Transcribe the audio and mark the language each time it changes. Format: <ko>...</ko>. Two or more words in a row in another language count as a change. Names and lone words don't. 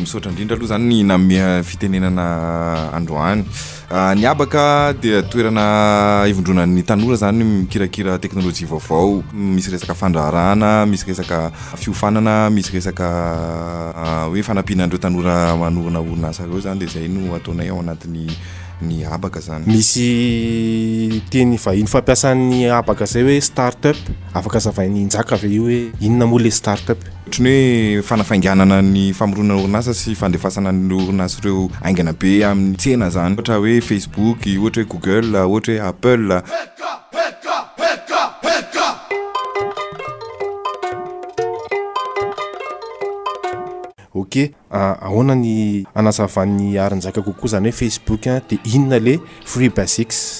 <mg>misaotra indrindra aloha zany ny namea fitenenana androany ny abaka dia toerana ivondronan'ny tanora zany mikirakira teknôlôjia vaovao misy resaka fandraharana misy resaka fiofanana misy resaka hoe fanampianandreo tanora manorona orinasa reo zany dia zay no ataonay ao anatin'ny ny abaka zany misy teny vahiny fampiasan'ny abaka zay hoe start-up afaka zavainy njaka ve io hoe inona moa le start-up ohatrany hoe fanafainganana ny famoronana orinasa sy fandefasana ny orinasa ireo aingana be amin'ny tsena zany ohatra hoe Facebook ohatra hoe Google ohatra hoe Apple ok ahoana ny anazavan'ny arin-jaka kokoa zany hoe Facebook dia inona le Free Basics</mg>